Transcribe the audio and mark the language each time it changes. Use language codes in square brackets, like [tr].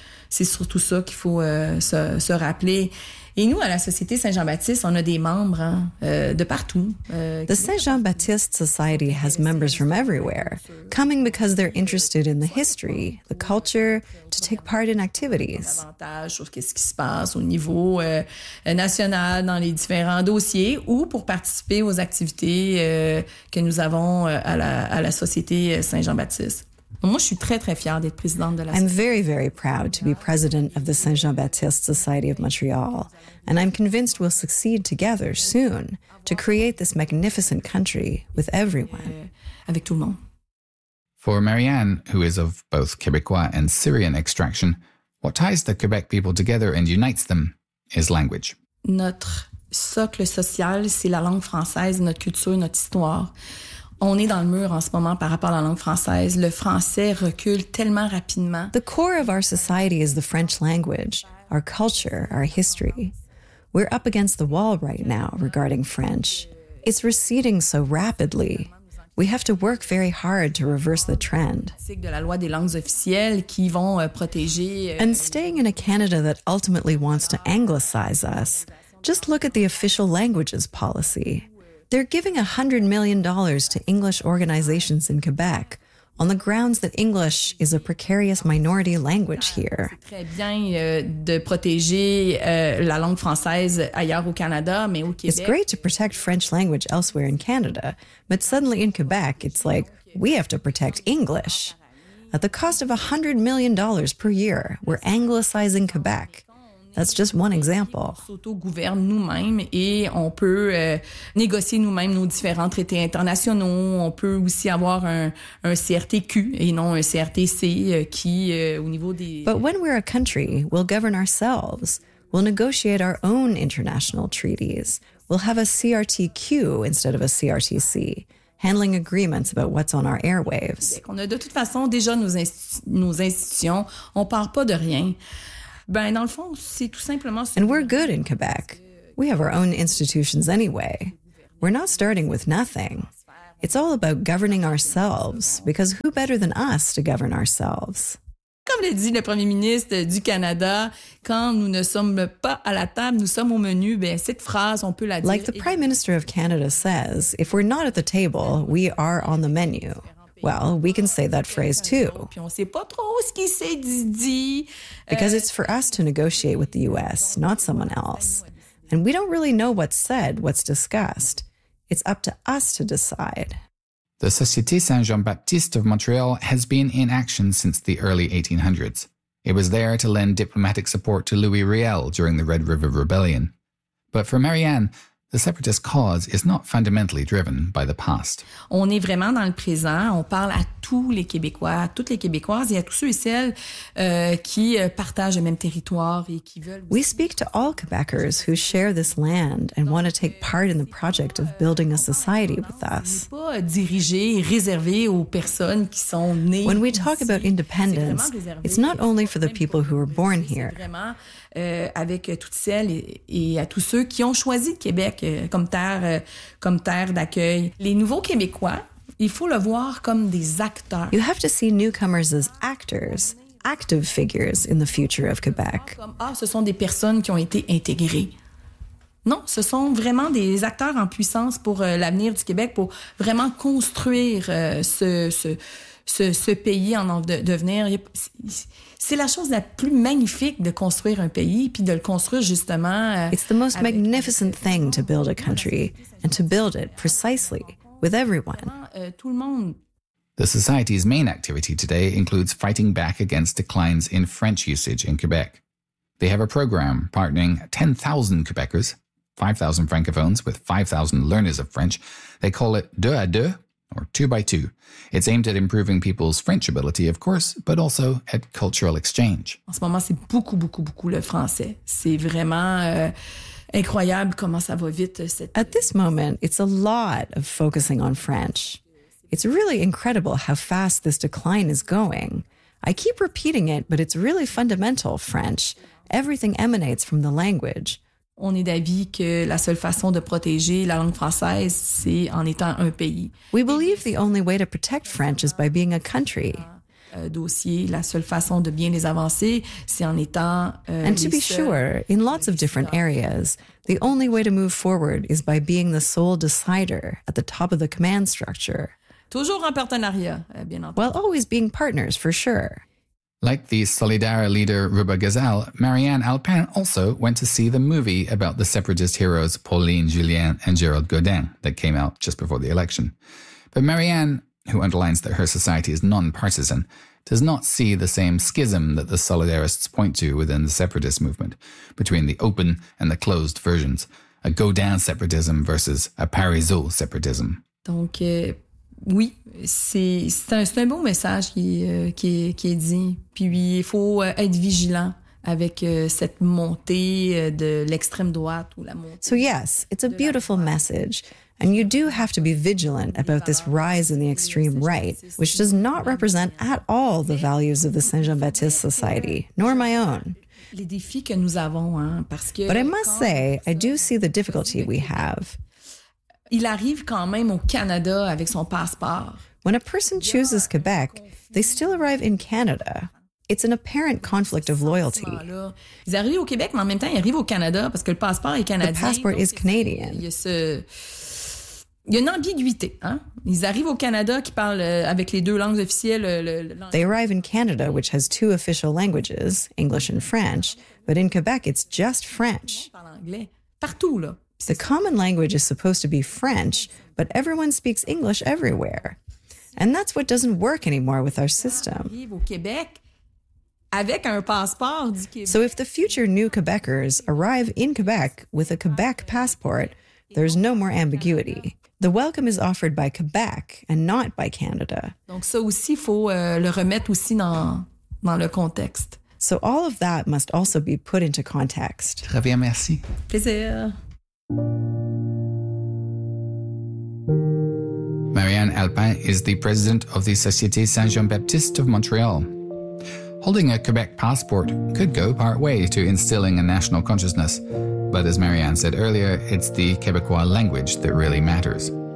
[fr] C'est surtout ça qu'il faut se rappeler. Et nous, à la Société Saint-Jean-Baptiste, on a des membres de partout. [en] The Saint-Jean-Baptiste Society has members from everywhere, coming because they're interested in the history, the culture, to take part in activities. [fr] Davantage sur qu'est-ce qui se passe au niveau national dans les différents dossiers ou pour participer aux activités que nous avons à la Société Saint-Jean-Baptiste. Moi, je suis très, très fière d'être présidente de la [en] I'm very, very proud to be president of the Saint-Jean-Baptiste Society of Montreal, and I'm convinced we'll succeed together soon to create this magnificent country with everyone. [fr] Avec tout le monde. [en] For Marianne, who is of both Québécois and Syrian extraction, what ties the Quebec people together and unites them is language. [fr] Notre socle social, c'est la langue française, notre culture, notre histoire. On est dans le mur en ce moment par rapport à la langue française. Le français recule tellement rapidement. [en] The core of our society is the French language, our culture, our history. We're up against the wall right now regarding French. It's receding so rapidly. We have to work very hard to reverse the trend. [fr] De la loi des langues officielles qui vont protéger. [en] And staying in a Canada that ultimately wants to anglicize us, just look at the official languages policy. They're giving $100 million to English organizations in Quebec on the grounds that English is a precarious minority language here. [fr] C'est très bien de protéger la langue française ailleurs au Canada, mais au Québec. [en] It's great to protect French language elsewhere in Canada, but suddenly in Quebec, it's like, we have to protect English. At the cost of $100 million per year, we're anglicizing Quebec. That's just one example. [fr] On s'auto-gouverne nous-mêmes et on peut négocier nous-mêmes nos différents traités internationaux. On peut aussi avoir un CRTQ et non un CRTC qui, au niveau des... [en] But when we're a country, we'll govern ourselves. We'll negotiate our own international treaties. We'll have a CRTQ instead of a CRTC, handling agreements about what's on our airwaves. [fr] On a de toute façon déjà nos institutions. On part pas de rien. Ben, dans le fond, c'est tout simplement... [en] And we're good in Quebec. We have our own institutions anyway. We're not starting with nothing. It's all about governing ourselves, because who better than us to govern ourselves? [fr] Comme l'a dit le premier ministre du Canada, quand nous ne sommes pas à la table, nous sommes au menu, ben cette phrase, on peut la dire. [en] Like the Prime Minister of Canada says, if we're not at the table, we are on the menu. Well, we can say that phrase too. [fr] Puis on sait pas trop ce qui s'est dit. [en] Because it's for us to negotiate with the US, not someone else. And we don't really know what's said, what's discussed. It's up to us to decide. The Société Saint-Jean-Baptiste of Montreal has been in action since the early 1800s. It was there to lend diplomatic support to Louis Riel during the Red River Rebellion. But for Marianne, the separatist cause is not fundamentally driven by the past. [fr] On est vraiment dans le présent. On parle à tous les Québécois, à toutes les Québécoises et à tous ceux et celles qui partagent le même territoire et qui veulent. [en] We speak to all Quebecers who share this land and want to take part in the project of building a society with us. [fr] On n'est pas dirigé et réservé aux personnes qui sont nées. [en] When we talk about independence, it's not only for the people who were born here. [fr] Avec toutes celles et à tous ceux qui ont choisi le Québec comme terre d'accueil. Les nouveaux Québécois, il faut le voir comme des acteurs. [en] You have to see newcomers as actors, active figures in the future of Quebec. [fr] Ah, ce sont des personnes qui ont été intégrées. Non, ce sont vraiment des acteurs en puissance pour l'avenir du Québec, pour vraiment construire ce pays en devenir. C'est la chose la plus magnifique de construire un pays puis de le construire justement. [en] It's the most magnificent thing to build a country and to build it precisely with everyone. [fr] Tout le monde. [en] The society's main activity today includes fighting back against declines in French usage in Quebec. They have a program partnering 10,000 Quebecers, 5,000 francophones with 5,000 learners of French. They call it deux à deux, or two by two. It's aimed at improving people's French ability, of course, but also at cultural exchange. [fr] En ce moment, c'est beaucoup, beaucoup, beaucoup le français. C'est vraiment incroyable comment ça va vite. [en] At this moment, it's a lot of focusing on French. It's really incredible how fast this decline is going. I keep repeating it, but it's really fundamental, French. Everything emanates from the language. [fr] On est d'avis que la seule façon de protéger la langue française, c'est en étant un pays. [en] We believe the only way to protect French is by being a country. [fr] Dossier, la seule façon de bien les avancer, c'est en étant. [en] And to be sure, in lots of different areas, the only way to move forward is by being the sole decider at the top of the command structure. [fr] Toujours en partenariat, bien entendu. [en] While always being partners, for sure. Like the Solidaire leader Ruba Gazal, Marianne Alpin also went to see the movie about the separatist heroes Pauline Julien and Gerald Godin that came out just before the election. But Marianne, who underlines that her society is non-partisan, does not see the same schism that the Solidarists point to within the separatist movement, between the open and the closed versions, a Godin separatism versus a Parizeau separatism. [fr] Donc, oui, c'est un beau message qui est dit. Puis il faut être vigilant avec cette montée de l'extrême droite ou la montée. [en] So yes, it's a beautiful message, and you do have to be vigilant about this rise in the extreme right, which does not represent at all the values of the Saint-Jean-Baptiste Society, nor my own. [fr] Les défis que nous avons, hein, parce que. [en] But I must say, I do see the difficulty we have. [fr] Il arrive quand même au Canada avec son passeport. [en] When a person chooses Quebec, they still arrive in Canada. It's an apparent conflict of loyalty. [fr] Ils arrivent au Québec, mais en même temps, ils arrivent au Canada parce que le passeport est canadien. [en] The passport is Canadian. [fr] Il y a une ambiguïté, hein? Ils arrivent au Canada qui parle avec les deux langues officielles. [en] They arrive in Canada, which has two official languages, English and French, but in Quebec, it's just French. [fr] On parle anglais partout, là. [en] The common language is supposed to be French, but everyone speaks English everywhere. And that's what doesn't work anymore with our system. So if the future new Quebecers arrive in Quebec with a Quebec passport, there's no more ambiguity. The welcome is offered by Quebec and not by Canada. [fr] Donc ça aussi, il faut le remettre aussi dans le contexte. [en] So all of that must also be put into context. [fr] Très bien, merci. Plaisir. [en] Marianne Alpin is the president of the Société Saint-Jean-Baptiste of Montreal. Holding a Quebec passport could go part way to instilling a national consciousness, but as Marianne said earlier, it's the Québécois language that really matters.